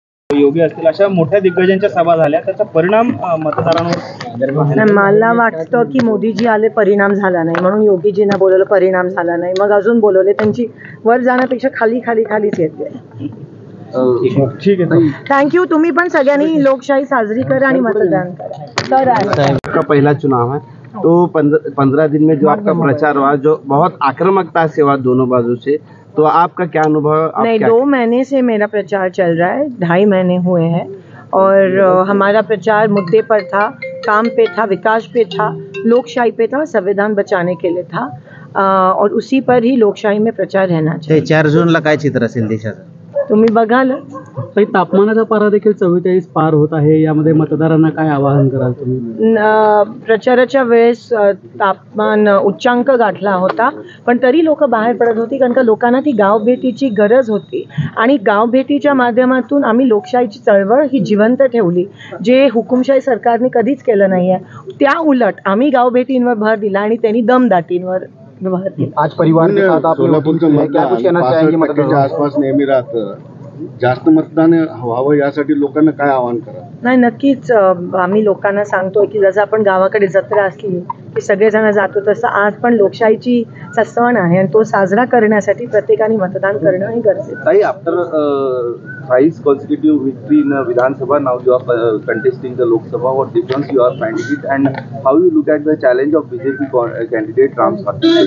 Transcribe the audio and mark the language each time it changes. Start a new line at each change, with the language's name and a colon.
Marathi: योगी असतील अशा मोठ्या दिग्गजांच्या सभा झाल्या, त्याचा परिणाम मतदारांवर मला वाटतं की मोदीजी आले परिणाम झाला नाही म्हणून योगीजींना बोलवलं परिणाम झाला नाही, मग अजून बोलवले, त्यांची वर जाण्यापेक्षा खाली खाली खालीच येते. ठीक आहे, थँक्यू. तुम्ही पण सगळ्यांनी लोकशाही साजरी करा आणि मतदान करा.
Hindi: आपका पहला चुनाव है तो 15 दिन में जो आपका प्रचार हुआ, जो बहुत आक्रामकता से हुआ दोनों बाजू से, तो आपका क्या अनुभव? नहीं, 2 महीने से मेरा प्रचार चल रहा है, 2.5 महीने हुए हैं और हमारा प्रचार मुद्दे पर था, काम पे था, विकास पे था, लोकशाही पे था, संविधान बचाने के लिए था और उसी पर ही लोकशाही में प्रचार रहना चाहिए.
Marathi: 4 जूनला काय चित्र असेल देशाचं? तुम्ही बघाल. तापमानाचा पारा देखील 44 पार होत आहे, यामध्ये मतदारांना काय आवाहन कराल तुम्ही? प्रचाराच्या वेळेस तापमान उच्चांक गाठला होता, पण तरी लोक बाहेर पडत होती कारण का लोकांना ती गावभेटीची गरज होती आणि गावभेटीच्या माध्यमातून आम्ही लोकशाहीची चळवळ ही जिवंत ठेवली, जे हुकुमशाही सरकारने कधीच केलं नाही आहे. त्या उलट आम्ही गावभेटींवर भर दिला आणि त्यांनी दमदाटींवर भर दिला.
Hindi: आज परिवार के साथ आप क्या कुछ कहना चाहेंगे?
Marathi: मतदारांच्या आसपास नेहमी राहतं, जास्त मतदान व्हावं यासाठी लोकांना काय आवाहन करा? नाही, नक्कीच आम्ही लोकांना सांगतोय की जसं आपण गावाकडे जत्रा असली की सगळेजण जातो, तसं आज पण लोकशाहीची सण आहे आणि तो साजरा करण्यासाठी प्रत्येकाने मतदान करणं हे गरजेचं आहे.
English: After thrice consecutive victory in Vidhan Sabha, now you are contesting the Lok Sabha. What difference you are finding it, and how you look at the challenge of BJP candidate Ram Swathi?